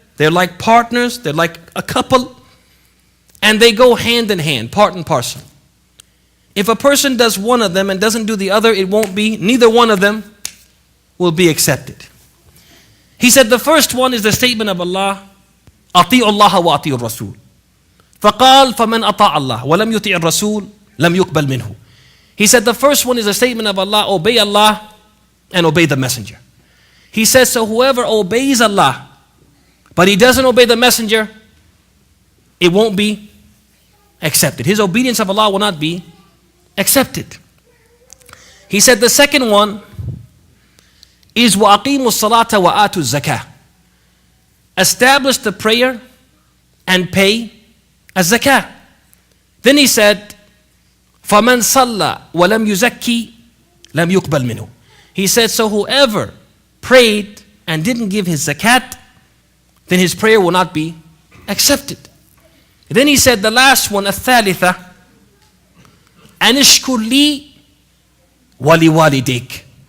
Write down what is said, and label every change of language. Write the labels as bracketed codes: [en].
[en] They're like partners, they're like a couple, and they go hand in hand, part and parcel. If a person does one of them and doesn't do the other, it won't be, neither one of them will be accepted. He said the first one is the statement of Allah, [ar] أطيعوا الله وأطيعوا الرسول. فقال فمن أطاع الله ولم يطيع الرسول لم يقبل منه. [en] He said the first one is the statement of Allah, obey Allah and obey the messenger. He says, so whoever obeys Allah, but he doesn't obey the messenger, it won't be accepted. His obedience of Allah will not be accepted. He said the second one is [ar] وَأَقِيمُوا الصَّلَاةَ وَآتُوا الزَّكَاةَ. [en] Establish the prayer and pay as zakah. Then he said, [ar] فَمَنْ صَلَّى وَلَمْ يُزَكِّي لَمْ يُقْبَلْ مِنْهُ. [en] He said, so whoever prayed and didn't give his zakat, then his prayer will not be accepted. Then he said the last one, [ar] الثالثة, أنشكر لي ولوالديك.